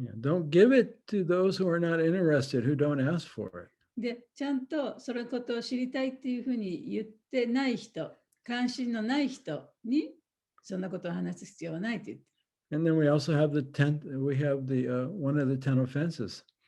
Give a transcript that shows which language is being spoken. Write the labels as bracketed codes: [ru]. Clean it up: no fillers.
[en] Don't give it to those who are not interested, who don't ask for it. [ja] で、ちゃんとそのことを知りたいっていうふうに言ってない人、関心のない人にそんなことを話す必要はないと言って。 [en] And then we also have one of the 10 offenses.